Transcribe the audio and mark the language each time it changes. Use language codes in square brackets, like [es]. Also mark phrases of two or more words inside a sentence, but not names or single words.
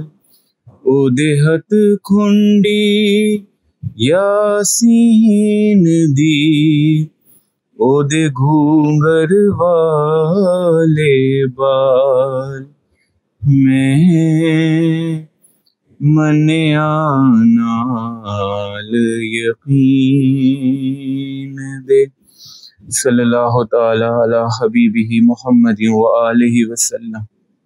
[pa] ओदे हथ खुंडी यासीन दी, ओदे घूंगर वाले बाल। मैं मन्या नाल यकीन दे। [ar] صلى الله تعالى على حبيبه محمد وآله وسلم.